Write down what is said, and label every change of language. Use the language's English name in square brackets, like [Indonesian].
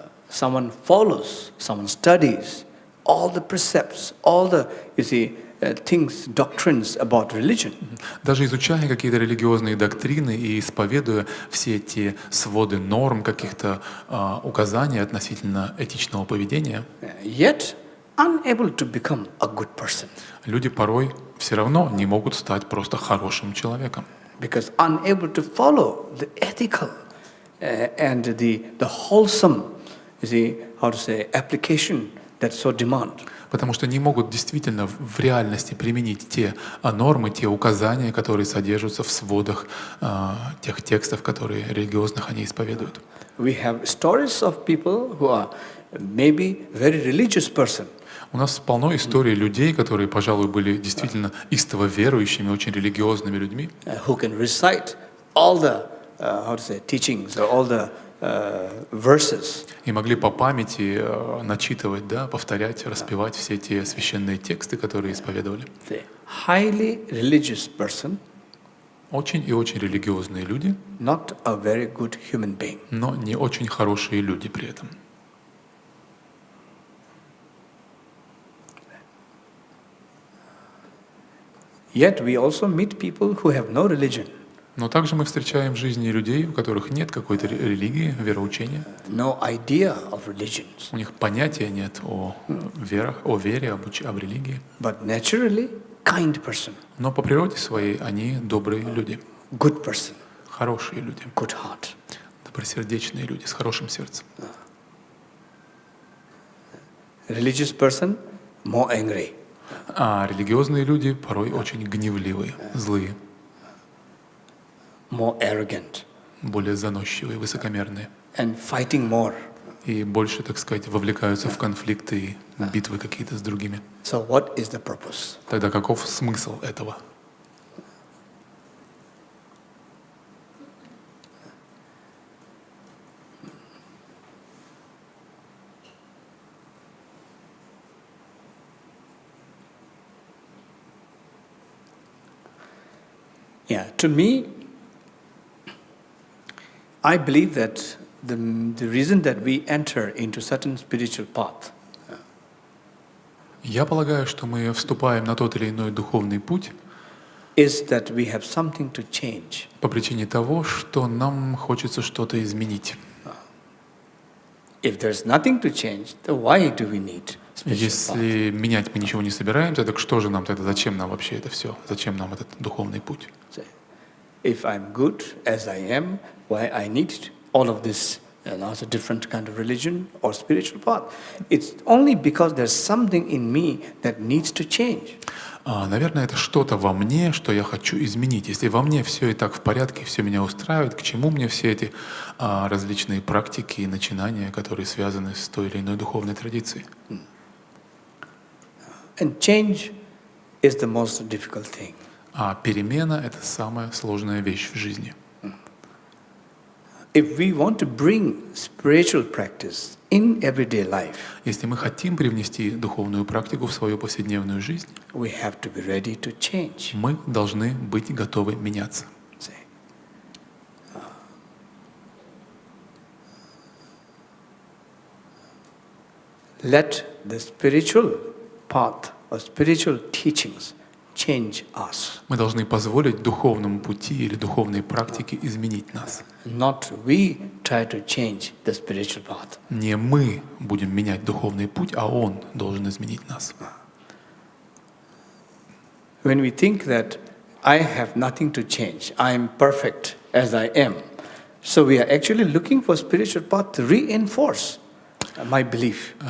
[English] someone follows, someone studies all the precepts, all the, things, doctrines about religion. [Russian] Даже изучая какие-то религиозные доктрины и исповедуя все эти своды норм, каких-то указаний относительно этичного поведения, [English] Yet unable to become a good person. [Russian] люди порой все равно не могут стать просто хорошим человеком. [English] Because unable to follow the ethical and the wholesome, application that so demand. [Russian] Потому что не могут действительно в реальности применить те нормы, те указания, которые содержатся в сводах тех текстов, которые религиозных они исповедуют. [English] We have stories of people who are maybe very religious person. [Russian] У нас полно историй людей, которые, пожалуй, были действительно истово верующими, очень религиозными людьми, [English] Who can recite all the teachings or all the verses. [Russian] и могли по памяти начитывать, да, повторять, распевать все те священные тексты, которые исповедовали. [English] The highly religious person, [Russian] Очень и очень религиозные люди, [English] not a very good human being. [Russian] но не очень хорошие люди при этом. [English] Yet we also meet people who have no religion, [Russian] Но также мы встречаем в жизни людей, у которых нет какой-то религии, вероучения. [English] no idea of religions, [Russian] У них понятия нет о вере, об религии. [English] but naturally kind person, [Russian] Но по природе своей они добрые люди, [English] good person, [Russian] хорошие люди, [English] good heart. [Russian] добросердечные люди с хорошим сердцем. [English] Religious person, more angry. [Russian] А религиозные люди порой очень гневливые, злые, [English] More arrogant [Russian] более заносчивые, высокомерные. [English] and fighting more. [Russian] И больше, так сказать, вовлекаются в конфликты и битвы какие-то с другими. [English] So what is the purpose? [Russian] Тогда каков смысл этого? [English] Yeah, to me, I believe that the reason that we enter into certain spiritual path [Russian] Я полагаю, что мы вступаем на тот или иной духовный путь [English] is that we have something to change. [Russian] по причине того, что нам хочется что-то изменить. [English] If there's nothing to change, then why do we need spiritual path? [Russian] Если менять мы ничего не собираемся, так что же нам тогда, зачем нам вообще это все? Зачем нам этот духовный путь? [English] Say, if I'm good as I am, why I need all of this, a different kind of religion or spiritual path? It's only because there's something in me that needs to change. [Russian] Наверное, это что-то во мне, что я хочу изменить. Если во мне все и так в порядке, все меня устраивает, к чему мне все эти различные практики и начинания, которые связаны с той или иной духовной традицией? [English] And change is the most difficult thing. [Russian] А перемена — это самая сложная вещь в жизни. [English] If we want to bring spiritual practice in everyday life, [Russian] Если мы хотим привнести духовную практику в свою повседневную жизнь, [English] we have to be ready to change. [Russian] мы должны быть готовы меняться. [English] Say, let the spiritual path or spiritual teachings change us. [Russian] Мы должны позволить духовному пути или духовной практике изменить нас. [English] Not we try to change the spiritual path. [Russian] Не мы будем менять духовный путь, а Он должен изменить нас. [English] When we think that I have nothing to change, I am perfect as I am, so we are actually looking for spiritual path to reinforce my belief.